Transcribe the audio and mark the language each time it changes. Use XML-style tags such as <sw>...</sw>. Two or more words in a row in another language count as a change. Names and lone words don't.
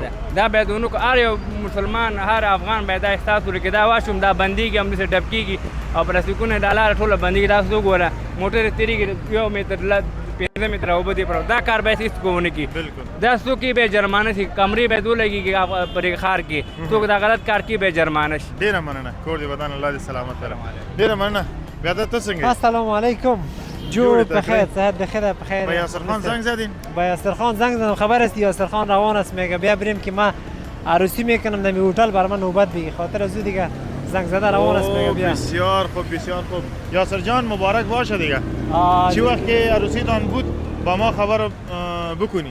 <ps>دا باید ونه کړو هر یو مسلمان هر افغان باید دا احساس وکړي که دا واچوم دا بندېږي همداسې ډب کېږي او پلاستیکونه دا لاره ټوله بندېږي دا څه وګوره موټرې تېرېږي 1 متر 15 متره اوبه دې پر دا کار باید هېڅ ونه کړي دا څوک یې باید جرمانه شي کمرې باید ولګېږي پرې ښار کې څوک دا غلط کار کوي باید جرمانه شي ډېره مننه کور دې ودان الله دې سلامت لره ډېره مننه بیا ته څنګه</ps> <fa>السلام علیکم جور بخیر صحت بخیر بخیر با یاسر خان زنگ زدین با یاسر خان زنگ زدم خبر است یاسر خان روان است میگه بیا بریم که ما عروسی میکنم در هتل برای من نوبت بگی خاطر از دیگه زنگ زده روان است میگه بیا بسیار خوب بسیار خوب یاسر جان مبارک باشه دیگه چی وقت که عروسیتان بود با ما خبر بکنی.</fa>